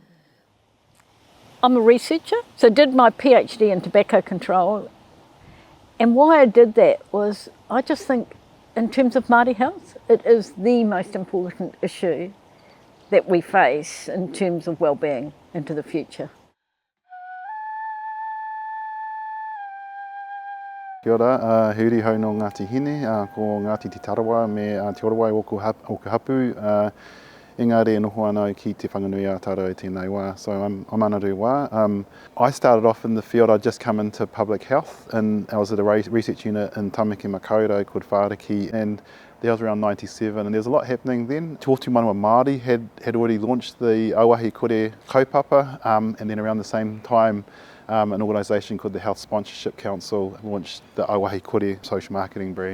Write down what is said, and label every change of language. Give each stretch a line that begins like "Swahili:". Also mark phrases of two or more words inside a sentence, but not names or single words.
English: I'm a researcher, so did my PhD in tobacco control. And why I did that was, I just think in terms of Māori health, it is the most important issue that we face in terms of well-being into the future.
Māori: Kia ora, heuri hau no Ngāti Hine, ko Ngāti Te Tarawa me Te Orawai o Hapu, engari e noho ana ki te whanganui a tāra o tēnei wā,
English: so I'm anaru wā. I started off in the field, I'd just come into public health, and I was at a research unit in Tamaki Makaurau called Whāriki, and that was around 97, and there was a lot happening then. Te Otu Manua Māori had already launched the
Māori: Auahi Kore kaupapa,
English: and then around the same time an organisation called the Health Sponsorship Council launched the Auahi Kore social marketing brand.